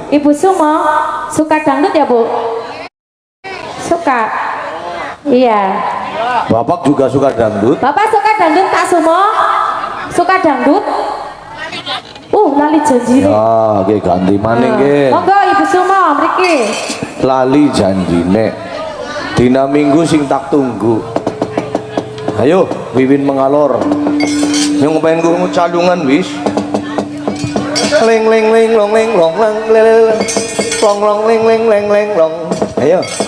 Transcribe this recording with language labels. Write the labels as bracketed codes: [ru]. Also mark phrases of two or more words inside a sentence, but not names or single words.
[id] Ibu Sumo suka dangdut ya Bu? Suka. Iya. Bapak juga suka dangdut? Bapak suka dangdut Kak Sumo? Suka dangdut? Lali janji nih. [jv] Ya, oke ganti maning nggih. Monggo Ibu Sumo mriki. Lali janjine. Dina Minggu sing tak tunggu. [id] Ayo, Wiwin mengalor. [jv] Yang pengen krungu calungan wis. Leng leng leng long leng long lang lele long long leng leng leng leng long. [id] Ayo.